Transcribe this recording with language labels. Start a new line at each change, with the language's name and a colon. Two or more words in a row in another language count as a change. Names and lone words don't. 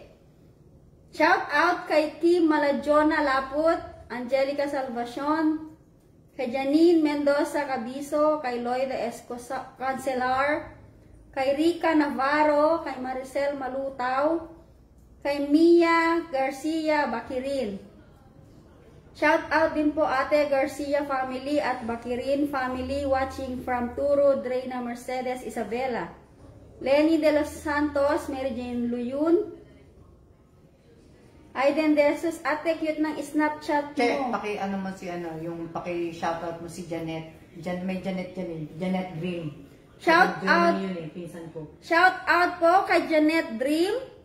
English: Shout out
Filipino: kay Kim Malajona Laput, Angelica Salvacion, kay Janine Mendoza Cabiso, kay Loida Escosa Cancelar, kay Rica Navarro, kay Maricel Malutaw, kay Mia Garcia Bakirin.
English: Shout out
Filipino: din po Ate Garcia family at Bakirin family watching from Turo, Dreyna, Mercedes, Isabela. Lenny de los Santos, Mary Jane Luyun. Aiden Jesus, ate cute ng Snapchat mo. Che, paki-ano mo si yung paki-shoutout mo si Janet. May Janet yan eh. Janet Dream.
English: Shout out.
Filipino: Yun eh, pinsan ko.
English: Shout out
Filipino: po kay Janet Dream.